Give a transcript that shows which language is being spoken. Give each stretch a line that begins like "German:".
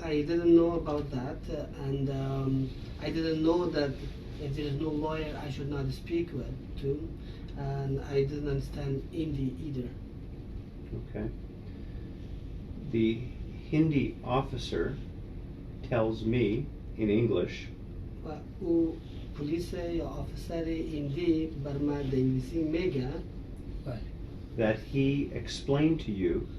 English: I didn't know about that, and I didn't know that if there is no lawyer, I should not speak with to, and I didn't understand Hindi either. Okay. The Hindi officer tells me in English
Persian: و او پلیس یا آفیسر هندی بر من در انگلیسی میگه
English: that he explained to you